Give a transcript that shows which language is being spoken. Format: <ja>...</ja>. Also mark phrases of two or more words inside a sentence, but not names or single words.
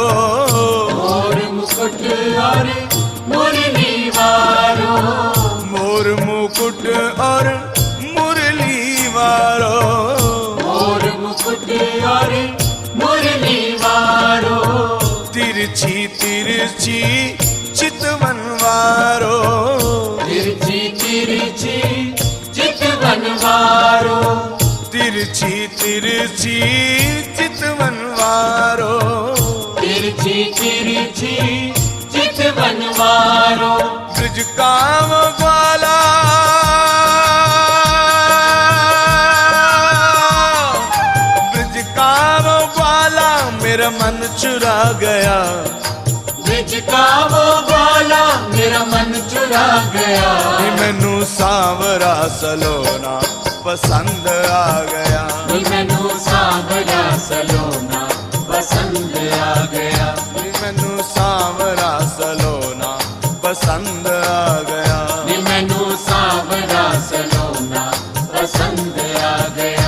<hi>मोर मुकुट और मुरली वारो, मोर मुकुट और मुरली वारो, मोर मुकुट और मुरली वारो, तिरछी तिरछी चितवन वारो, तिरछी तिरछी चितवन वारो, तिरछी तिरछी चितवन वारो, तिरछी तिरछी चितवन वारो, ब्रज काम ग्वाला, ब्रज काम ग्वाला मेरा मन चुरा गया, ब्रिज का वो ग्वाला मेरा मन चुरा गया।</hi> <pa>ਨੀ ਮੈਨੂੰ ਸਾਂਵਰਾ ਸਲੋਨਾ ਪਸੰਦ ਆ ਗਿਆ। ਨੀ ਮੈਨੂੰ ਸਾਂਵਰਾ ਸਲੋਨਾ ਪਸੰਦ ਆ ਗਿਆ। ਨੀ ਮੈਨੂੰ ਸਾਂਵਰਾ ਸਲੋਨਾ ਪਸੰਦ ਆ ਗਿਆ। ਨੀ ਮੈਨੂੰ ਸਾਂਵਰਾ ਸਲੋਨਾ ਪਸੰਦ ਆ ਗਿਆ।</pa>